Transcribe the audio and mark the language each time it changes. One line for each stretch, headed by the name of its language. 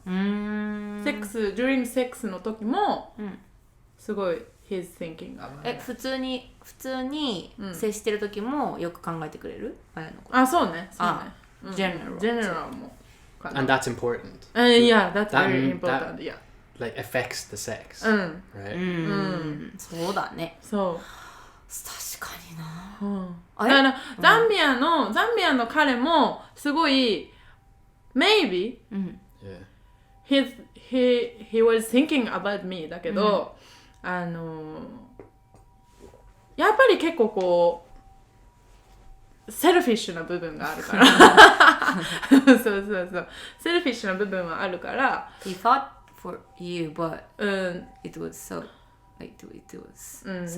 English: during sex
Japanese: の時も、すごい
English: he's thinking about.
Japanese: 普通に接してる時もよく考えてくれる？あやのこと。そうね。general も。
English: And that's important. Yeah, that's very important. Yeah. Like affects the sex. Right?
Japanese: そうだね。そう。確かにな。だからザンビアの彼もすごい
English: maybe he was thinking about me
Japanese: だけど、やっぱり結構こうセルフィッシュな部分があるからそうセルフィッシュな部分はあるから
English: He thought for you but it was so like it was